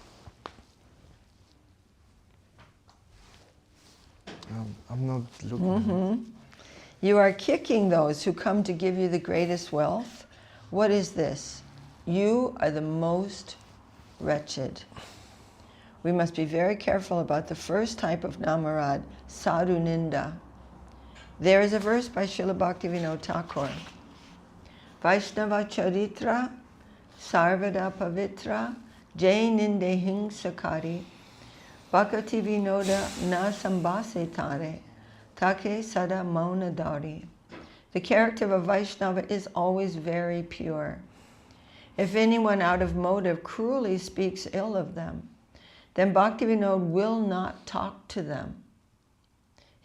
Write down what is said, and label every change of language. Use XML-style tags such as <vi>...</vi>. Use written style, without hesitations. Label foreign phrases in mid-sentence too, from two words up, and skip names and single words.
<en>I'm not looking. You are kicking those who come to give you the greatest wealth. What is this? You are the most wretched. We must be very careful about the first type of namarad,</en> <sa>sadhu ninda.</sa> <en>There is a verse by Srila Bhaktivinoda Thakur.</en> <bn>বৈষ্ণব চরিত্র, সর্বদা পবিত্র, যেই নিন্দে হিংসা করি, ভক্তি বিনোদ না সম্ভাষে তারে, তাকে সদা মৌন ধরি.</bn> <en>The character of a Vaishnava is always very pure. If anyone out of motive cruelly speaks ill of them, then Bhaktivinoda will not talk to them.</en>